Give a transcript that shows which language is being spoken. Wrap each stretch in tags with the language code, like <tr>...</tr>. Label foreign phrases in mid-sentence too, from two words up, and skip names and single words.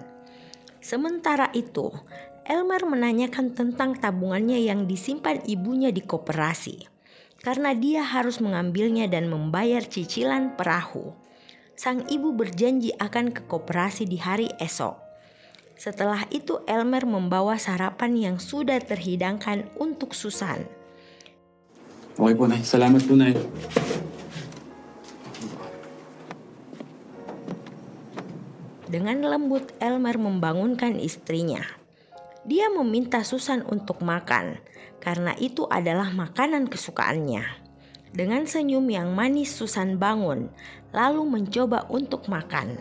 <id>Sementara itu, Elmer menanyakan tentang tabungannya yang disimpan ibunya di koperasi, karena dia harus mengambilnya dan membayar cicilan perahu. Sang ibu berjanji akan ke koperasi di hari esok. Setelah itu Elmer membawa sarapan yang sudah terhidangkan untuk Susan.</id> <tl>Okay po, Nay. Salamat po, Nay.</tl> <id>Dengan lembut Elmer membangunkan istrinya. Dia meminta Susan untuk makan, karena itu adalah makanan kesukaannya. Dengan senyum yang manis Susan bangun, lalu mencoba untuk makan.</id>